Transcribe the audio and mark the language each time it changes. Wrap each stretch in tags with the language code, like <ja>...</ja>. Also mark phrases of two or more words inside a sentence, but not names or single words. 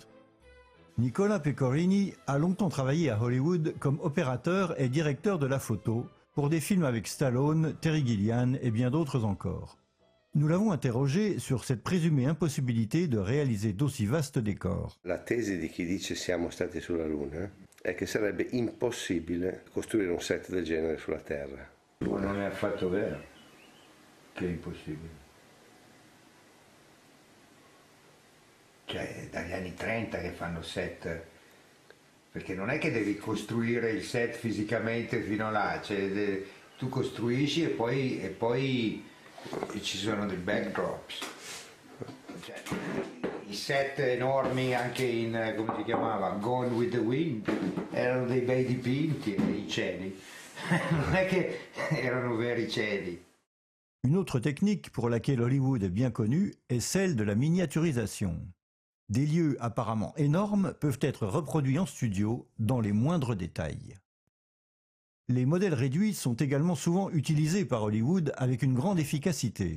<fr>Nicola Pecorini a longtemps travaillé à Hollywood comme opérateur et directeur de la photo pour des films avec Stallone, Terry Gilliam et bien d'autres encore. Nous l'avons interrogé sur cette présumée impossibilité de réaliser d'aussi vastes décors.</fr> <it>La tesi di chi dice siamo stati sulla Luna è che sarebbe impossibile costruire un set del genere sulla Terra. Ma non è affatto vero che è impossibile. Cioè, dagli anni 30 che fanno set, perché non è che devi costruire il set fisicamente fino là, cioè, tu costruisci e poi ci sono dei backdrops. Cioè, i set enormi anche in, come si chiamava, Gone with the Wind, erano dei bei dipinti, i cieli. Non è che erano veri cieli.</it> <fr>Une autre technique pour laquelle Hollywood est bien connu est celle de la miniaturisation. Des lieux apparemment énormes peuvent être reproduits en studio dans les moindres détails. Les modèles réduits sont également souvent utilisés par Hollywood avec une grande efficacité.</fr>